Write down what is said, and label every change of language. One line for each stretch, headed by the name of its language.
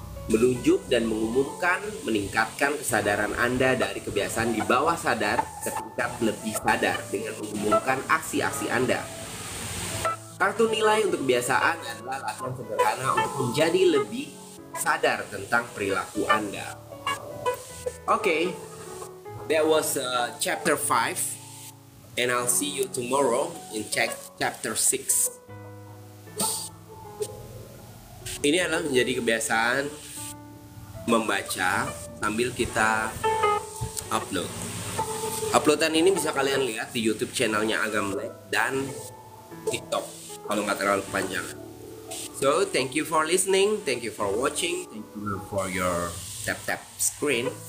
Indonesian: menunjuk dan mengumumkan meningkatkan kesadaran Anda dari kebiasaan di bawah sadar ke tingkat lebih sadar dengan mengumumkan aksi-aksi Anda. Kartu nilai untuk kebiasaan adalah latihan sederhana untuk menjadi lebih sadar tentang perilaku Anda.
English: Okay, that was chapter 5, and I'll see you tomorrow in chapter 6.
Indonesian: Ini adalah menjadi kebiasaan membaca sambil kita upload. Uploadan ini bisa kalian lihat di YouTube channelnya Agam Black dan TikTok kalau nggak terlalu panjang.
English: So thank you for listening, thank you for watching, thank you for your tap screen.